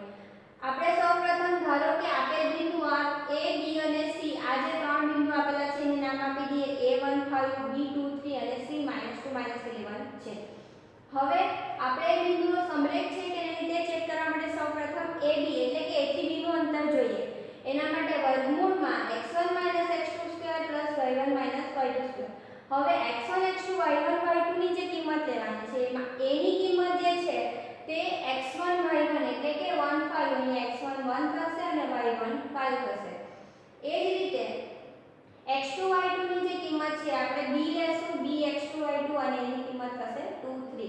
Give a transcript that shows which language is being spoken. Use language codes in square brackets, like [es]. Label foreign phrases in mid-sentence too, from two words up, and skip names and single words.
[gu] આપણે સૌપ્રથમ ધારો કે આપેલ બિંદુ A, B અને C આ જે ત્રણ બિંદુ આપેલા છે એનું નામ આપી દઈએ A1 5 B2 3 અને C -2 -11 છે. હવે આપણે એ બિંદુનો સમરેખ છે કે નહીં તે ચેક કરવા માટે સૌપ્રથમ AB એટલે કે A થી B નું અંતર જોઈએ. એના માટે વર્ગમૂળમાં x1 x2 2 y1 y2 2. હવે x1 x2 y1 y2 ની જે કિંમત લેવાની છે એમાં a ની કિંમત જે છે તે x1 y1 એટલે કે 1 5 અહીંયા x1 1 થશે અને y1 5 થશે. એ જ રીતે x2 y2 ની જે કિંમત છે આપણે b લેશું b x2 y2 અને એની કિંમત થશે 2 3.